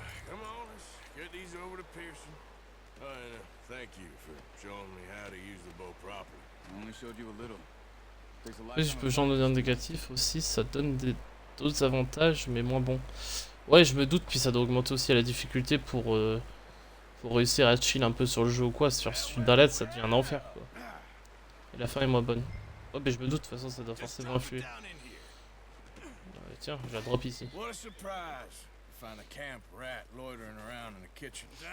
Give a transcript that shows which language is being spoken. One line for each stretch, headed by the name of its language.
English: Come on, let's get these over to Pearson. Thank you for showing me how to use the bow properly. I only showed you a little. Takes a
French: Après, je peux genre donner un négatif aussi. Ça donne d'autres avantages, mais moins bons. Ouais, je me doute, puis ça doit augmenter aussi la difficulté pour réussir à chill un peu sur le jeu ou quoi. Sur si tu te balades, ça devient un enfer quoi. Et la fin est moins bonne. Oh, mais je me doute, de toute façon, ça doit forcément influer. Tiens, je la drop ici.
English: What a surprise. Find a camp rat loitering around in the kitchen.